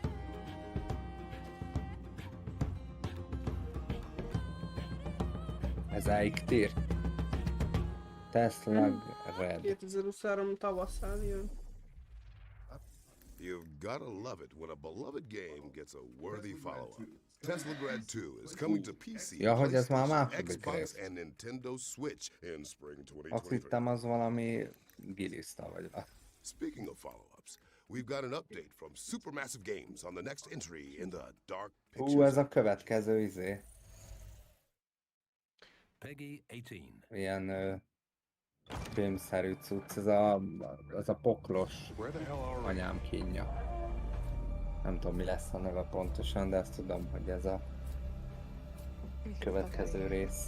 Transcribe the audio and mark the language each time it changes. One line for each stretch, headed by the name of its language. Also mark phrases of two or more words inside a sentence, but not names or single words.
Hungarian: Ez Aiktir. Tesla Red. 2023 tavasszal jön.
English: You've gotta love it when a beloved game gets a worthy follow-up. Tesla Grad 2 is coming to PC,
Hungarian: Ja, hogy ez már
English: PlayStation,
Hungarian: második
English: Xbox,
Hungarian: rész.
English: and Nintendo Switch in spring
Hungarian: Azt
English: 2023.
Hungarian: hittem az valami giliszta vagy.
English: Speaking of follow-ups, we've got an update from Supermassive Games on the next entry in the Dark Pictures.
Hungarian: Ez a következő izé. Peggy 18. Ilyen filmszerű cucc, az a poklos anyám kínja. Nem tudom, mi lesz a neve pontosan, de azt tudom, hogy ez a következő rész.